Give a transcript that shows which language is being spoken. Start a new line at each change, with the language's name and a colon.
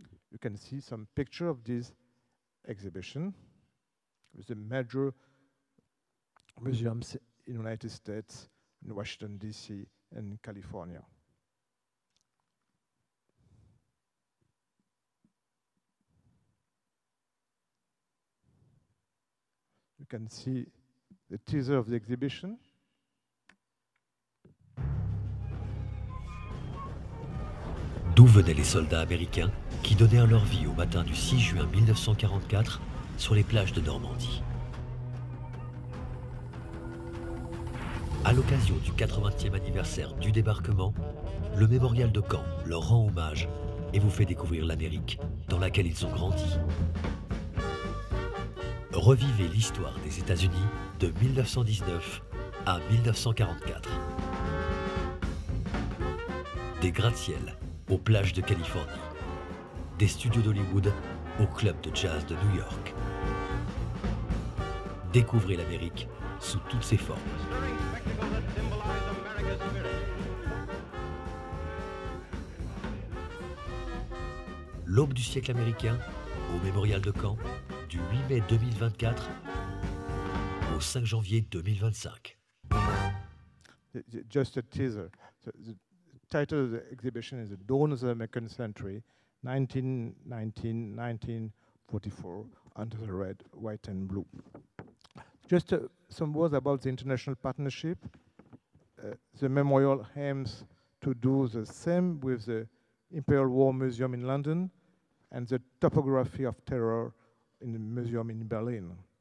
English: You can see some picture of this exhibition with the major museums in the United States, in Washington, D.C., and in California. You can see the teaser of the exhibition.
French: D'où venaient les soldats américains qui donnèrent leur vie au matin du 6 juin 1944 sur les plages de Normandie? À l'occasion du 80e anniversaire du débarquement, le mémorial de Caen leur rend hommage et vous fait découvrir l'Amérique dans laquelle ils ont grandi. Revivez l'histoire des États-Unis de 1919 à 1944. Des gratte-ciels aux plages de Californie, des studios d'Hollywood au club de jazz de New York. Découvrez l'Amérique sous toutes ses formes. L'aube du siècle américain au Mémorial de Caen du 8 mai 2024 au 5 janvier 2025.
English: Just a teaser. So the title of the exhibition is The Dawn of the American Century, 1919-1944, under the red, white, and blue. Just some words about the international partnership. The memorial aims to do the same with the Imperial War Museum in London and the Topography of Terror in the museum in Berlin.